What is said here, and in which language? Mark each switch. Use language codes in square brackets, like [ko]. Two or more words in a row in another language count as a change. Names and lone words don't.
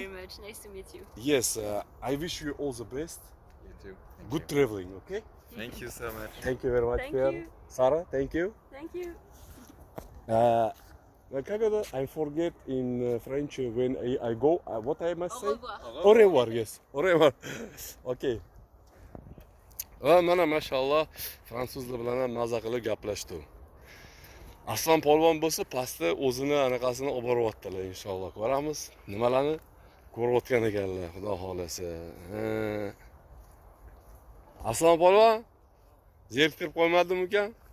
[en] you very much. Nice to meet you. Yes, I wish you all the best. You too. Good traveling, okay? Thank you so much. Thank you very much, Thank Pierre. you. Sarah, thank you. Thank you. I forget in French when I go, what I must [fr] Au [en] say? [fr] revoir. Au revoir, yes. Au revoir. [en] Okay. [uz] Mana mashallah fransuzlar bilan ham maza qilib gaplashdi. Aslan polvon bo'lsa pastda o'zini anaqasini olib boryaptilar inshaalloh. Ko'ramiz. Nimalarni ko'rayotgan ekanlar, xudo xolasa. Aslan polvon zeriktirib qo'ymadimi ukan?